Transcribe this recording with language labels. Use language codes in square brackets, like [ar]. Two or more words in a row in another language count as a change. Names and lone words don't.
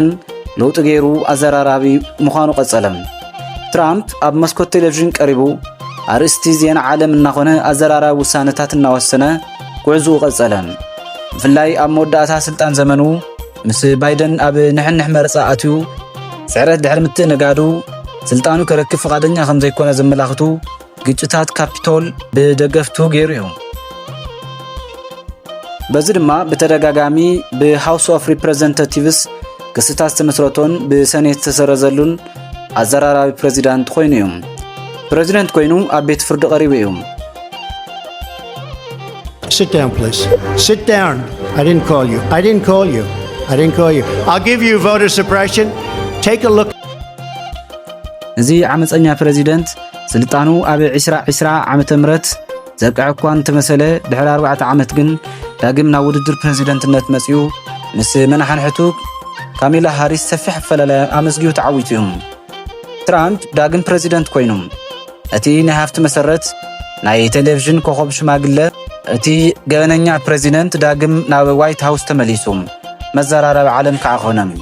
[ti] ለውጢ ገይሩ ኣዘራራቢ ምዃኑ ቀጸለም። ትራምፕ ኣብ መስኮት ቴሌቪዥን ቀሪቡ ኣርእስቲ ዜና ዓለም እናኾነ ኣዘራራቢ ውሳነታት እናወሰነ ጉዕዝኡ ቀጸለ። ብፍላይ ኣብ መወዳእታ ስልጣን ዘመኑ ምስ ባይደን ኣብ ንሕንሕ መርፃ ኣትዩ ስዕረት ድሕሪ ምትእንጋዱ ስልጣኑ ከረክብ ፈቃደኛ ከም ዘይኮነ ዘመላኽቱ ግጭታት ካፒቶል ብደገፍቱ ገይሩ እዩ። በዚ ድማ ብተደጋጋሚ ብሃውስ ኦፍ ሪፕሬዘንታቲቭስ ክስታት ዝተመስረቶን ብሰኔት ዝተሰረዘሉን ኣዘራራቢ ፕሬዚዳንት ኮይኑ እዩ። ፕሬዚደንት ኮይኑ ኣብ ቤት ፍርዲ ቀሪቡ እዩ። [en] Sit down, please. Sit down. I didn't call you. I didn't call you. I didn't call you. I'll give you voter suppression. Take a look. [ti] እዚ ዓመፀኛ ፕሬዚደንት ስልጣኑ ኣብ 2020 ዓመተ ምህረት ዘብቅዕ እኳ እንተመሰለ ድሕሪ 4 ዓመት ግን ዳግም ናብ ውድድር ፕሬዚደንትነት መፅኡ ምስ መናሓንሕቱ ካሚላ ሃሪስ ሰፊሕ ኣፈላላይ ኣመስጊኡ ተዓዊቱ እዩ። ትራምፕ ዳግም ፕሬዚደንት ኮይኑ እቲ ናይ ሃፍቲ መሰረት ናይ ቴሌቪዥን ኮኸብ ሽማግለ እቲ ገበነኛ ፕሬዚደንት ዳግም ናብ ዋይት ሃውስ ተመሊሱ መዘራረቢ ዓለም ከዓ ኾነ።